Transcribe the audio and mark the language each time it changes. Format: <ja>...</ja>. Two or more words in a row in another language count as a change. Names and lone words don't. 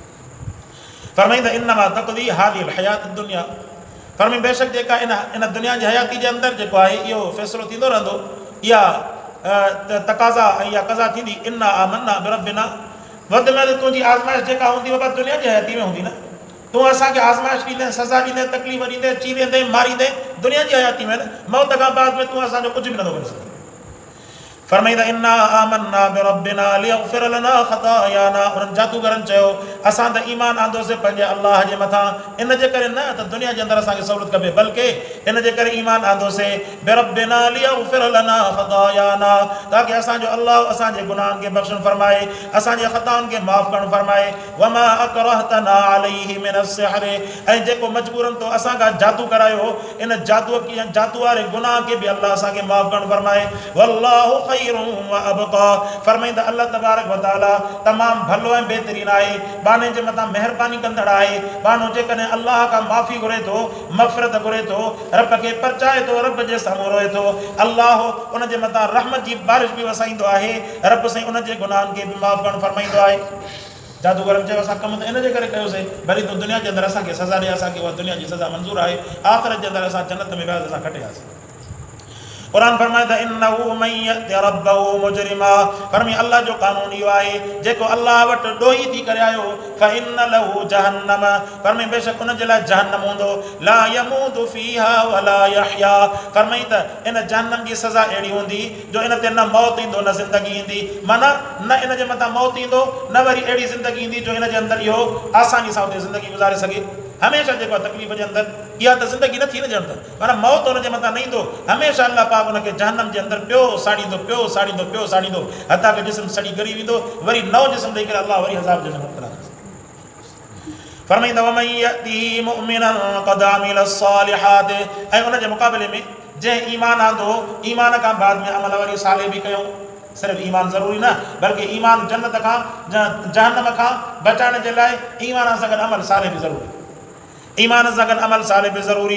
<sd>फरमाईंदा</sd> <ar>إنما تقضي هذه الحياة الدنيا,</ar> <sd>फरमाईं बेशक जेका इन दुनिया जी हयाती जे अंदरि जेको आहे इहो फ़ैसिलो थींदो रहंदो, इहा तक़ाज़ा ऐं इहा क़ज़ा थींदी।</sd> <ar>إنا آمنا بربنا,</ar> <sd>वधि में वधि तुंहिंजी आज़माइश जेका हूंदी बाबा दुनिया जी हयाती में हूंदी न। तूं असांखे आज़माइश ॾींदे, सज़ा ॾींदे, तकलीफ़ ॾींदे, चीरींदे, मारींदे, दुनिया जी हयाती में न, मौत खां बाद में तूं असांजो कुझु बि नथो करे सघे।</sd> <ar>फरमाईंदा إنا آمنا بربنا ليغفر لنا خطايانا,</ar> <sd>उन्हनि जादूगरनि चयो असां त ईमान आंदोसीं पंहिंजे अलाह जे मथां, इन जे करे न त दुनिया जे अंदरि असांखे सहूलियत खपे, बल्कि इन जे करे ईमान आंदोसीं</sd> <ar>بربنا ليغفر لنا خطايانا,</ar> <sd>ताकि असांजो अलाह असांजे गुनाहनि खे बख़्शण फरमाए, असांजे ख़ताउनि खे माफ़ करणु फरमाए।</sd> <ar>وما أكرهتنا عليه من السحر,</ar> <sd>ऐं जेको मजबूरन तो असांखां जादू करायो, इन जादू वारे गुनाह खे बि अलाह असांखे माफ़ करणु फरमाए। वल्लाहु फरमाईंदा</sd> <ar>الله تبارك وتعالى</ar> <sd>तमामु भलो ऐं बहितरीन आहे, बाने जे मथां महिरबानी कंदड़ आहे। बानो जेकॾहिं अलाह खां माफ़ी घुरे थो, मग़फ़िरत घुरे थो, रब खे परचाए थो, रब जे साम्हूं रोए थो, अलाह उन जे मथां रहमत जी बारिश बि वसाईंदो आहे। रब साईं उन जे गुनाहनि खे बि माफ़ करणु फरमाईंदो आहे। जादूगरनि चयो असां कमु त इन जे करे कयोसीं, भली तूं दुनिया जे अंदरि असांखे सज़ा ॾे, असांखे उहा दुनिया जी सज़ा मंज़ूर आहे, आख़िरत जे अंदरि असां जन्नत में वियासीं, असां खटियासीं। कुरान फरमाए त</sd> <ar>إنه من يأت ربه مجرما,</ar> <sd>फरमाए अल्लाह जो कानून इहो आहे जेको अल्लाह वटि ॾोही थी करे आयो</sd> <ar>فإن له جهنم,</ar> <sd>फरमाए बेशक उन जे लाइ जहन्नम हूंदो,</sd> <ar>لا يموت فيها ولا يحيى,</ar> <sd>फरमाए त इन जहन्नम जी सज़ा अहिड़ी हूंदी जो इन ते न मौत ईंदो न ज़िंदगी ईंदी, माना न इन जे मथां मौत ईंदो न वरी अहिड़ी ज़िंदगी ईंदी जो इन जे अंदरि इहो आसानी सां उते ज़िंदगी गुज़ारे सघे। हमेशह जेको आहे तकलीफ़ जे अंदरि इहा त ज़िंदगी न थी न ॼण त माना मौत हुन जे मथां न ईंदो, हमेशह अल्लाह पाक हुनखे जहन्नम जे अंदरि पियो साड़ींदो हता कि जिस्म सड़ी ॻरी वेंदो, वरी नओं जिस्म ॾेई करे अल्लाह वरी हज़ाब जे मुब्तला। फरमाईंदा</sd> <ar>ومن يأته مؤمنا قد عمل الصالحات,</ar> <sd>ऐं उन जे मुक़ाबले में जंहिं ईमान आंदो, ईमान खां बाद में अमल वरी साले बि कयूं, सिर्फ़ ईमान ज़रूरी न बल्कि ईमान जन्नत खां जहन्नम खां बचाइण जे लाइ ईमान सां गॾु अमल साले बि ज़रूरी, ईमान सां गॾु अमल साले बि ज़रूरी।</sd>